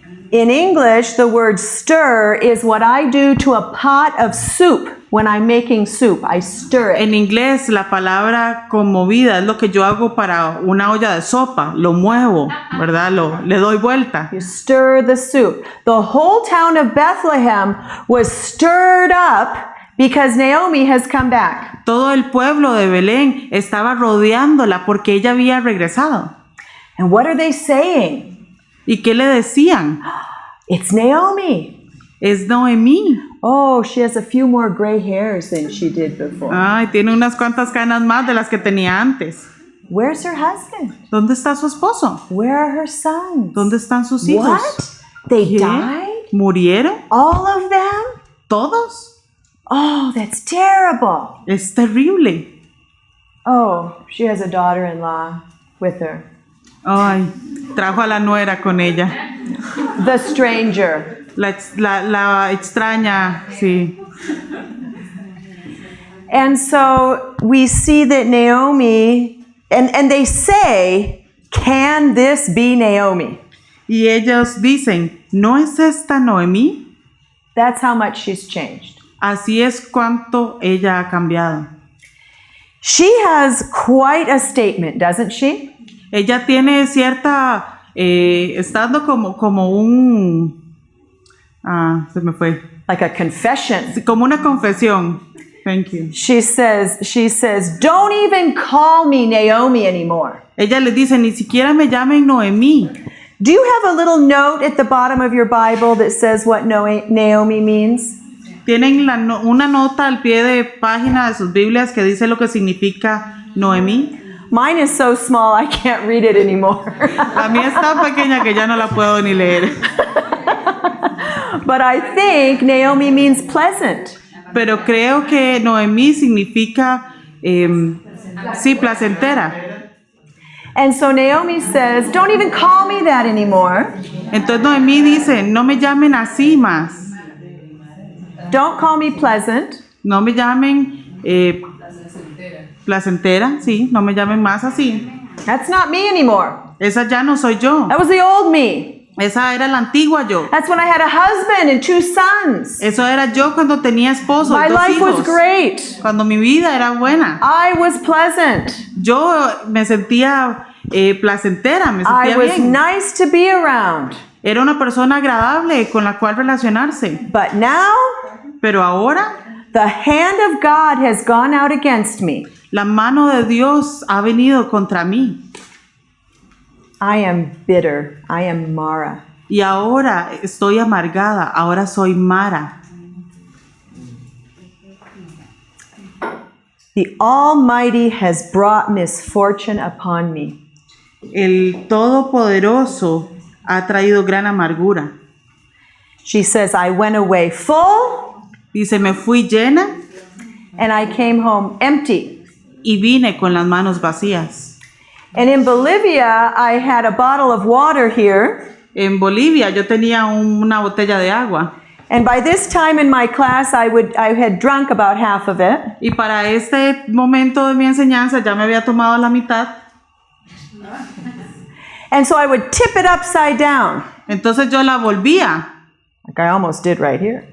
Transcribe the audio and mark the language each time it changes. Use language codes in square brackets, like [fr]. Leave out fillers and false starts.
[en] In English, the word stir is what I do to a pot of soup when I'm making soup. I stir it. [es] En inglés, la palabra conmovida es lo que yo hago para una olla de sopa. Lo muevo, ¿verdad? Le doy vuelta. [en] You stir the soup. The whole town of Bethlehem was stirred up because Naomi has come back. [es] Todo el pueblo de Belén estaba rodeándola porque ella había regresado. [en] And what are they saying? [es] ¿Y qué le decían? [en] It's Naomi. [es] Es Noemí. [en] Oh, she has a few more gray hairs than she did before. [es] Ay, tiene unas cuantas canas más de las que tenía antes. [en] Where's her husband? [es] ¿Dónde está su esposo? [en] Where are her sons? [es] ¿Dónde están sus hijos? [en] What? They [es] ¿Qué? [en] died? [es] ¿Murieron? [en] All of them? [es] ¿Todos? [en] Oh, that's terrible. [es] Es terrible. [en] Oh, she has a daughter-in-law with her. [es] Ay, trajo a la nuera con ella. [en] The stranger. [es] La extraña, sí. [en] And so we see that Naomi, and they say, can this be Naomi? [es] Y ellos dicen, ¿no es esta Noemí? [en] That's how much she's changed. [es] Así es cuánto ella ha cambiado. [en] She has quite a statement, doesn't she? [es] Ella tiene cierta, estando como un, se me fue. [en] Like a confession. [es] Como una confesión. [en] Thank you. She says, don't even call me Naomi anymore. [es] Ella le dice, ni siquiera me llamen Noemí. [en] Do you have a little note at the bottom of your Bible that says what Naomi means? [es] ¿Tienen una nota al pie de página de sus Biblias que dice lo que significa Noemí? [en] Mine is so small I can't read it anymore. [es] La mía es tan pequeña que ya no la puedo ni leer. [en] But I think Naomi means pleasant. [es] Pero creo que Noemí significa, sí, placentera. [en] And so Naomi says, don't even call me that anymore. [es] Entonces Noemí dice, no me llamen así más. [en] Don't call me pleasant. [es] No me llamen placentera, sí, no me llamen más así. [en] That's not me anymore. [es] Esa ya no soy yo. [en] That was the old me. [es] Esa era la antigua yo. [en] That's when I had a husband and 2 sons. [es] Eso era yo cuando tenía esposo y [en] My [es] 2 [en] life [es] hijos. [en] was great. [es] Cuando mi vida era buena. [en] I was pleasant. [es] Yo me sentía placentera, me [en] I [es] sentía [en] was [es] bien. [en] nice to be around. [es] Era una persona agradable con la cual relacionarse. [en] But now, [es] Pero ahora, [en] the hand of God has gone out against me. [es] la mano de Dios ha venido contra mí. [en] I am bitter. I am Mara. [es] Y ahora estoy amargada, ahora soy Mara. [en] The Almighty has brought misfortune upon me. [es] El Todopoderoso ha traído gran amargura. [en] She says, I went away full [es] Dice, me fui llena [en] and I came home empty. [es] y vine con las manos vacías. [en] And in Bolivia, I had a bottle of water here. [es] En Bolivia yo tenía una botella de agua [en] And by this time in my class, I had drunk about half of it. [es] Y para este momento de mi enseñanza ya me había tomado la mitad. [en] And so I would tip it upside down. [es] Entonces yo la volvía. [en] Like I almost did right here.